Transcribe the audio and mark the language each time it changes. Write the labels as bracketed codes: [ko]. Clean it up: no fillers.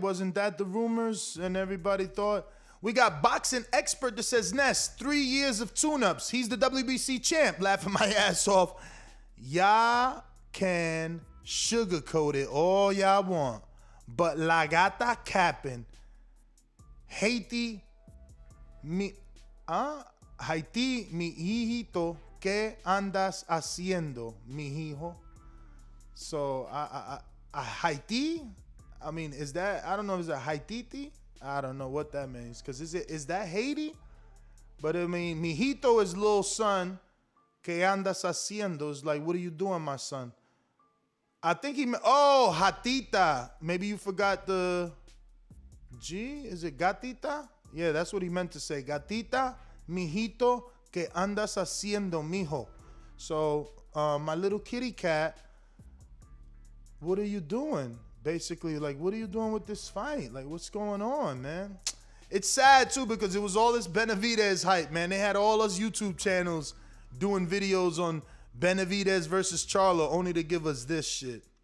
[en] Wasn't that the rumors? And everybody thought. We got Boxing Expert that says, Ness, 3 years of tune-ups. He's the WBC champ. Laughing my ass off. Y'all can sugarcoat it all y'all want, but La Gata capping. [es] Haiti, mi hijito, ¿qué andas haciendo, mi hijo? [en] So, Haiti, I mean, is that, I don't know, is it Haititi? I don't know what that means, because is that Haiti? But I mean, mijito is little son, ¿qué andas haciendo? Is like, what are you doing, my son? I think hatita. Maybe you forgot the G. Is it gatita? Yeah, that's what he meant to say. [es] Gatita, mijito, que andas haciendo, mijo. [en] So, my little kitty cat, what are you doing? Basically, like, what are you doing with this fight? Like, what's going on, man? It's sad, too, because it was all this Benavidez hype, man. They had all us YouTube channels doing videos on Benavidez versus Charlo, only to give us this shit.